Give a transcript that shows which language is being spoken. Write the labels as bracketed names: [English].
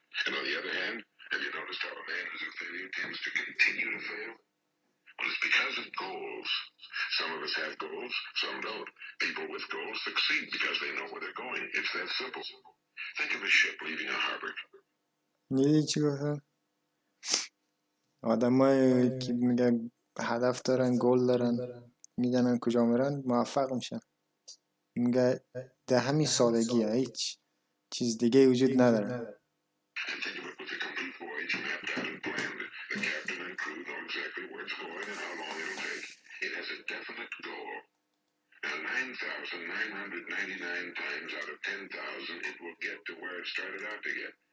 [English] And on the other hand, have you noticed how a man who's a failure tends to continue to fail? Well, it's because of goals. Some of us have goals, some don't. People with goals succeed because they know where they're going. It's that simple. Think of a ship leaving a harbor. [Persian] میدونی چی گفتم؟ آدمایی که میگن هدف دارن، گل دارن، میدونن کجا میرن، موفق میشن. میگه ده همین سادگیه، هیچ چیز دیگه وجود نداره. [English] And think of it with a complete voyage mapped out and planned. The captain and crew know exactly where it's going and how long it'll take. It has a definite goal. Now, 9,999 times out of 10,000, it will get to where it started out to get.